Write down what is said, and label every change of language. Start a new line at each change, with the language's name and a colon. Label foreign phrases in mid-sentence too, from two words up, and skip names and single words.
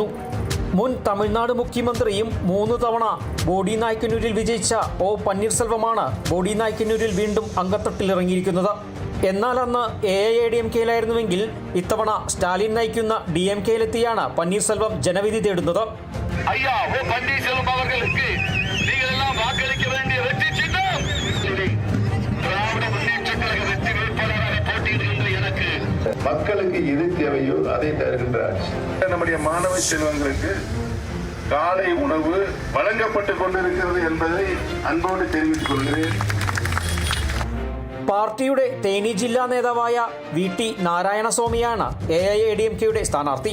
Malayalam: മുൻ തമിഴ്നാട് മുഖ്യമന്ത്രിയും 3 തവണ ബോഡി നായ്ക്കന്നൂരിൽ വിജയിച്ച ഒ പനീർസെൽവമാണ് ബോഡി നായ്ക്കന്നൂരിൽ വീണ്ടും അംഗത്തട്ടിലിറങ്ങിയിരിക്കുന്നത്. എന്നാൽ അന്ന് AIADMKയിലായിരുന്നുവെങ്കിൽ ഇത്തവണ സ്റ്റാലിൻ നയിക്കുന്ന DMKയിലെത്തിയാണ് പനീർസെൽവം ജനവിധി തേടുന്നത്.
Tamil: மக்களுக்கு எது தேவையோ அதை தருகின்ற ஆட்சி. நம்முடைய மாணவ செல்வங்களுக்கு காலை உணவு வழங்கப்பட்டுக் கொண்டிருக்கிறது என்பதை அன்போடு தெரிவித்துக் கொள்கிறேன்.
Malayalam: പാർട്ടിയുടെ തേനി ജില്ലാ നേതാവായ VT നാരായണസ്വാമിയാണ് AIADMKയുടെ സ്ഥാനാർത്ഥി.